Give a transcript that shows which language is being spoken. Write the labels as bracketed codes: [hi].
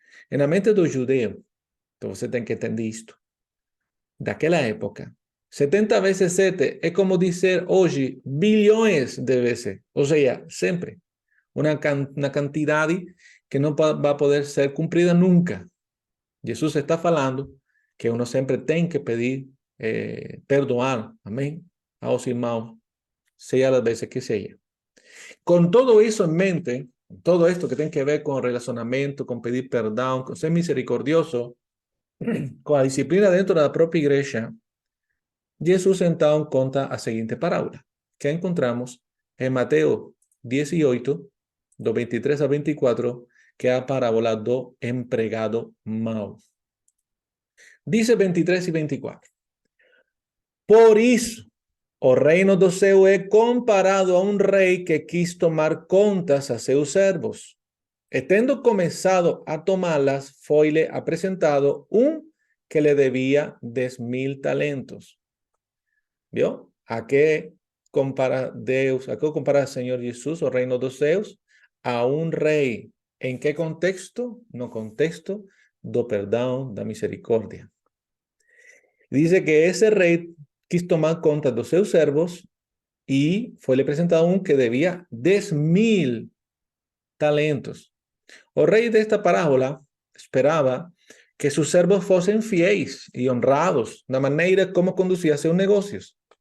[es] En la mente del judeo, entonces [pt] você tem que entender [es] esto. [pt] Daquela época, [es] 70 veces 7 es como decir hoy billones de veces. O sea, siempre. Una cantidad que no va a poder ser cumplida nunca. Jesús [pt] está falando [es] que uno siempre tiene que pedir perdonar, amén, a los hermanos, sea las veces que sea. Con todo eso en mente, todo esto que tiene que ver con relacionamiento, con pedir perdón, con ser misericordioso, con la disciplina dentro de la propia iglesia, Jesús entonces cuenta la siguiente parábola, que encontramos en Mateo 18, do 23 a 24, que es la parábola [pt] do empregado mau. [es] Dice 23 y 24. Por eso, [pt] o reino do céu é comparado [es] a un rey [pt] que quis tomar contas a seus servos. E tendo começado a tomá-las, foi-lhe apresentado que [es] le debía [pt] 10.000 talentos. [es] ¿Vio? ¿A qué compara Deus? ¿A qué compara el Señor Jesús, [pt] o reino dos céus? [es] A un rey. ¿En qué contexto? [pt] No contexto do perdão, da misericordia. [es] Dice que ese rey [pt] quis tomar conta de seus servos [es] y fue presentado que debía 10.000 talentos. El rey de esta parábola esperaba que sus servos fuesen fieles y honrados de la manera como conducía sus negocios.